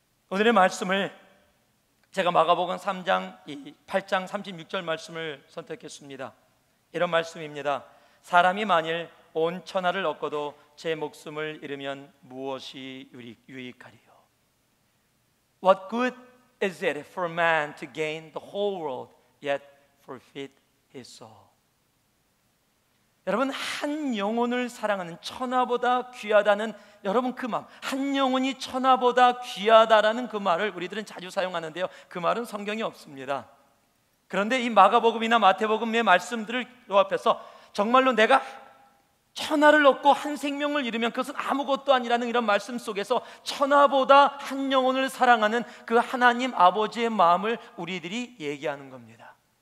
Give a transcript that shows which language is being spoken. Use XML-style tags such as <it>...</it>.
<ko>오늘의 말씀을 제가 마가복음 3장 8장 36절 말씀을 선택했습니다. 이런 말씀입니다. 사람이 만일 온 천하를 얻고도 제 목숨을 잃으면 무엇이 유익하리요?</ko> <en>What good is it for man to gain the whole world yet forfeit his soul?</en> <ko>여러분, 한 영혼을 사랑하는, 천하보다 귀하다는 여러분 그 마음, 한 영혼이 천하보다 귀하다라는 그 말을 우리들은 자주 사용하는데요, 그 말은 성경에 없습니다. 그런데 이 마가복음이나 마태복음의 말씀들을 요합해서 정말로 내가 천하를 얻고 한 생명을 잃으면 그것은 아무것도 아니라는 이런 말씀 속에서 천하보다 한 영혼을 사랑하는 그 하나님 아버지의 마음을 우리들이 얘기하는 겁니다.</ko>